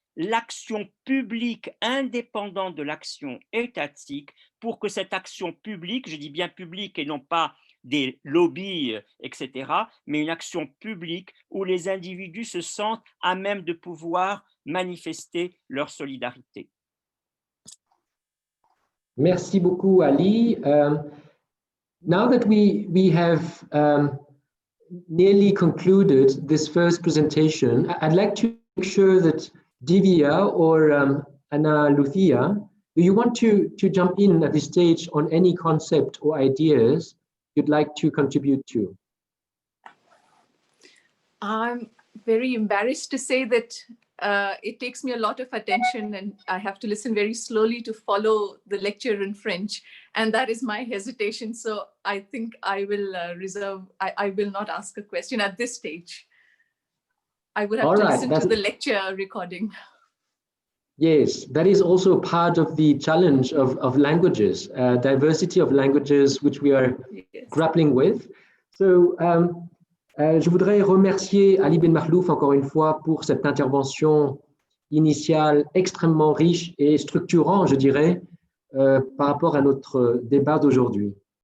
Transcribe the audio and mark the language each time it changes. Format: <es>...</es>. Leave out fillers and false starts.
<fr>l'action publique indépendante de l'action étatique pour que cette action publique, je dis bien publique et non pas des lobbies, etc., mais une action publique où les individus se sentent à même de pouvoir manifester leur solidarité. Merci beaucoup, Ali.</fr> <en>Now that we have nearly concluded this first presentation, I'd like to make sure that Divya or Lucía, do you want to jump in at this stage on any concept or ideas you'd like to contribute to? I'm very embarrassed to say that it takes me a lot of attention and I have to listen very slowly to follow the lecture in French. And that is my hesitation. So I think I will I will not ask a question at this stage. I would have to listen to the lecture recording. Yes, that is also part of the challenge of languages, diversity of languages, which we are grappling with.</en> <fr>So, je voudrais remercier Ali Benmakhlouf encore une fois pour cette intervention initiale extrêmement riche et structurant, je dirais, par rapport à notre débat d'aujourd'hui.</fr>